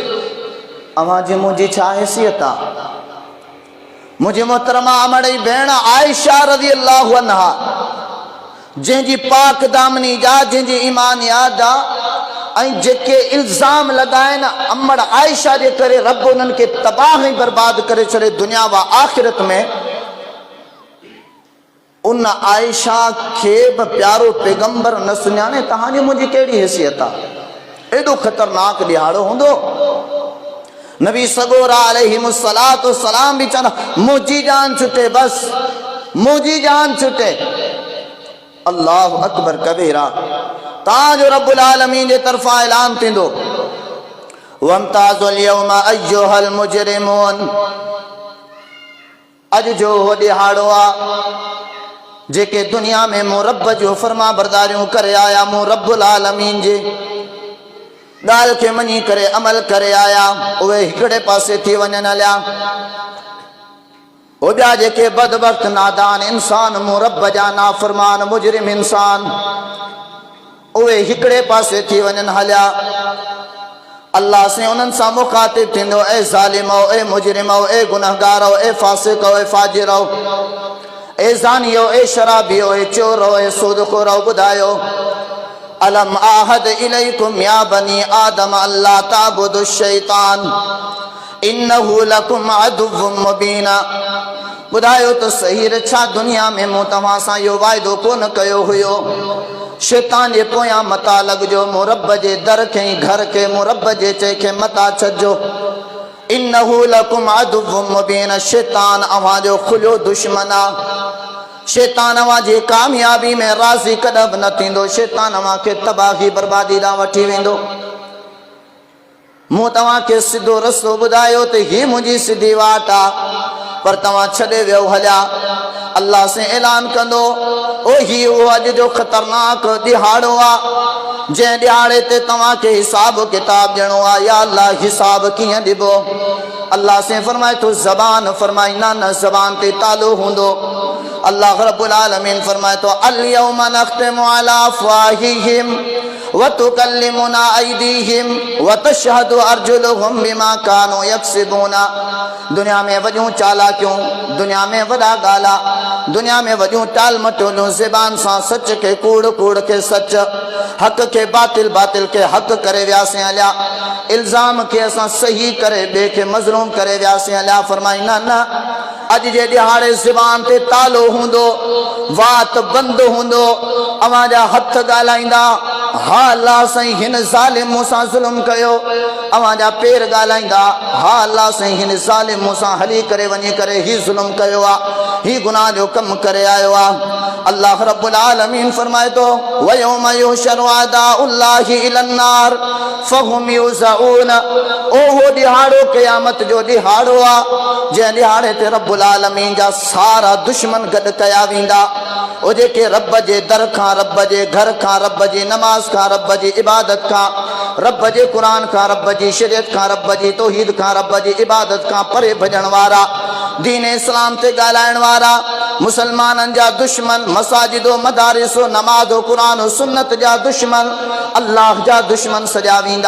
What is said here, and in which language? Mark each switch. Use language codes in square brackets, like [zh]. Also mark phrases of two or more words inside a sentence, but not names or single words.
[sd] अवां जी मुंहिंजी छा हैसियत आहे? मुंहिंजी मोहतरमा अमड़ई भेण आयशा रज़ी अल्लाहु अन्हा जंहिंजी पाक दामनी जा, जंहिंजी ईमान याद आ, ऐं जेके इल्ज़ाम लगाइनि अमड़ आयशा जे करे रब उन्हनि खे तबाह ऐं बर्बाद करे छॾे दुनिया व आखिरत में, उन आयशा खे बि प्यारो पैगंबर न सुञाणे, तव्हांजी मुंहिंजी कहिड़ी हैसियत आहे? एॾो ख़तरनाक ॾिहाड़ो हूंदो। नबी सगोरा अलैहिमुस्सलातु वस्सलाम भी चवंदा मुंहिंजी जान छुटे, बस मुंहिंजी जान छुटे। [ar] الله أكبر كبيرا. [sd] ताजो रब्बुल आलमीन जे तरफा ऐलान थींदो [ar] وامتازوا اليوم أيها المجرمون, [sd] अॼु जो हो ॾिहाड़ो आहे जेके दुनिया में मूं रब जो फरमा बरदारियूं करे आया, मूं रब्बुल आलमीन जे ॻाल्हि खे मञी करे अमल करे आया, उहे हिकिड़े पासे थी वञनि हलिया। हो ॿिया जेके बदबख्त नादान इंसान, मूं रब जा नाफरमान मुजरिम इंसान, उहे हिकिड़े पासे थी वञनि हलिया। अल्लाह से उन्हनि सां मुखातिब थींदो ए ज़ालिमो, ए मुजरिमो, ए गुनहगारो, ए फासिको, ए फाजिरो, ए ज़ानियो, ए शराबियो, ए चोरो, ए सूदखोरो, ॿुधायो [ar] ألم أعهد إليكم يا بني آدم ألا تعبدوا الشيطان إنه لكم عدو مبينا. [sd] ॿुधायो त सही छा दुनिया में मूं तव्हां सां इहो वाइदो कोन कयो हुयो शैतान जे पोयां मता लॻजो, मुरब जे दर खे घर के मुरब जे चे खे मता छॾिजो। [ar] إنه لكم عدو مبين, [sd] शैतान अवां जो खुलियो दुश्मन आ। शैतान अवां जी कामयाबी में राज़ी कॾहिं बि न थींदो। शैतान अवां खे तबाही बर्बादी ॾांहुं वठी वेंदो। मूं तव्हां खे सिधो रस्तो ॿुधायो त ही मुंहिंजी सिधी वाट आ, पर तव्हां छॾे वियो हलिया। अल्लाह से ऐलान कंदो, ओ ही उहो अॼु जो ख़तरनाक ॾिहाड़ो आ जंहिं ॾिहाड़े ते तव्हां खे हिसाब किताब ॾियणो आहे। या अल्लाह हिसाब कीअं ॾिबो? अल्लाह से फरमाए थो ज़बान, फरमाई न ज़बान ते तालो हूंदो। अल्लाह रब्बुल आलमीन फरमाए थो [ar] اليوم نختم على أفواههم وتكلمنا أيديهم وتشهد أرجلهم بما كانوا يكسبون. [sd] दुनिया में वॾियूं चालाकियूं, दुनिया में वॾा गाला, दुनिया में वॾियूं टाल मटोलियूं, ज़बान सां सच के कूड़, कूड़ के सच, हक़ के बातिल, बातिल के हक़ करे वियासीं हलिया। इल्ज़ाम के असां सही करे ॿिए खे मज़लूम करे वियासीं हलिया। फरमाई न अॼु जे ॾिहाड़े ज़बान ते तालो हूंदो, वात बंदि हूंदो। अवां जा हथ ॻाल्हाईंदा, हा अल्लाह साईं हिन ज़ालिम मूंसां ज़ुल्म कयो। अवां जा पेर ॻाल्हाईंदा, हा अल्लाह साईं हिन ज़ालिम मूंसां हली करे वञी करे ही ज़ुल्म कयो आहे, ही गुनाह जो कमु करे आयो आहे। अल्लाह रब्बुल आलमीन फरमाए थो [ar] ويوم يحشر أعداء الله إلى النار فهم يوزعون. [sd] ओहो ॾिहाड़ो क़यामत जो ॾिहाड़ो आहे जंहिं ॾिहाड़े ते रब्बुल आलमीन जा सारा दुश्मन गॾु कया वेंदा। ओ जेके रब जे दर खां, रब जे घर खां, रब जी नमाज़ खां, रब जी इबादत खां, रब जे क़ुरान खां, रब जी शरीयत खां, रब जी तौहीद खां, रब जी इबादत खां परे भॼण वारा, दीन इस्लाम ते ॻाल्हाइण वारा, मुसलमाननि जा दुश्मन, मसाजिदो, मदारिसो, नमाज़ो, क़ुरान सुन्नत जा दुश्मन, अल्लाह जा दुश्मन सॼा वेंदा।